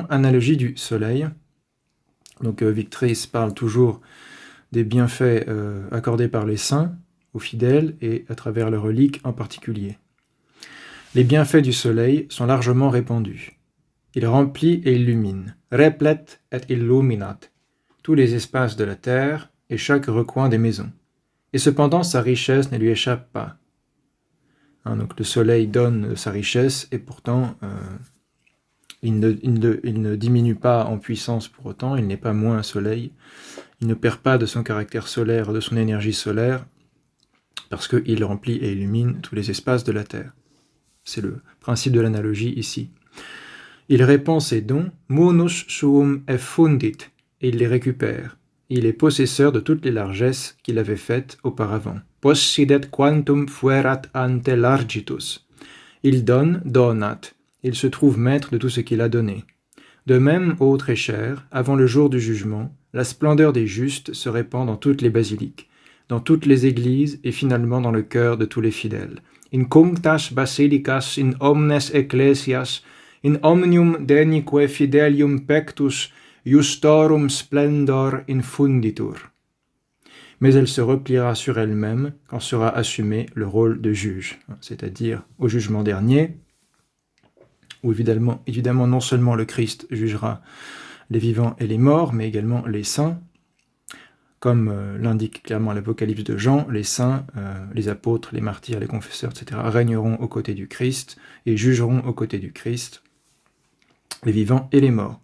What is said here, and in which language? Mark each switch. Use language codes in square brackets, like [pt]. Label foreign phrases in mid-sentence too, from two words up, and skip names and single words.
[fr] Analogie du soleil. Donc Victrice parle toujours des bienfaits accordés par les saints aux fidèles et à travers leurs reliques en particulier. Les bienfaits du soleil sont largement répandus. Il remplit et illumine, [la] replet et illuminat, [fr] tous les espaces de la terre et chaque recoin des maisons. Et cependant, sa richesse ne lui échappe pas. Donc le soleil donne sa richesse et pourtant il ne diminue pas en puissance pour autant, il n'est pas moins un soleil, il ne perd pas de son caractère solaire, de son énergie solaire, parce qu'il remplit et illumine tous les espaces de la terre. C'est le principe de l'analogie ici. Il répand ses dons, [la] munus suum effundit, [fr] et il les récupère. Il est possesseur de toutes les largesses qu'il avait faites auparavant. [la] Possidet quantum fuerat ante largitus. [fr] Il donne, donat. Il se trouve maître de tout ce qu'il a donné. De même, ô très cher, avant le jour du jugement, la splendeur des justes se répand dans toutes les basiliques, dans toutes les églises et finalement dans le cœur de tous les fidèles. [la] In cunctas basilicas, in omnes ecclesias, in omnium denique fidelium pectus, justorum splendor infunditur. [fr] Mais elle se repliera sur elle-même quand sera assumé le rôle de juge, c'est-à-dire au jugement dernier, où évidemment non seulement le Christ jugera les vivants et les morts, mais également les saints. Comme l'indique clairement l'Apocalypse de Jean, les saints, les apôtres, les martyrs, les confesseurs, etc., régneront aux côtés du Christ et jugeront aux côtés du Christ les vivants et les morts.